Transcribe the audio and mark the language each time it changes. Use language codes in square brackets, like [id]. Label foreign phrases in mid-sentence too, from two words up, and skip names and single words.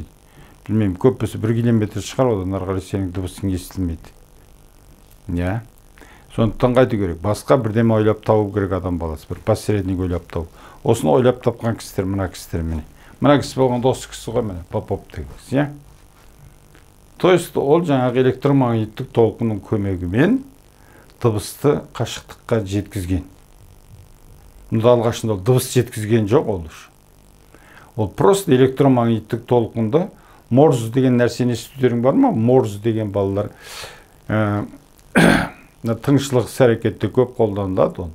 [kk] Білмеймін, көп болса 1 километр шығар, одан ары қарай сенің дыбысың естілмейді. Я? Сондықтан қайту керек. Басқа бірдеме ойлап тауып керек адам баласы. Бір посредник ойлап тауып. Осыны ойлап тапқан кісілер, мына кісілер міне. Мына кісі болғанда осы кісі ғой міне, Попов деген кісі, я? То есть ол жаңағы электромагниттік толқынның көмегімен дыбысты қашықтыққа жеткізген. Мұнда алғашында ол дыбыс жеткізген жоқ ол үшін. Ол просто электромагниттік толқынды морз деген нәрсені естудерің бар ма? Морз деген балалар тыңшылық іс-әрекетте көп қолданылады оны.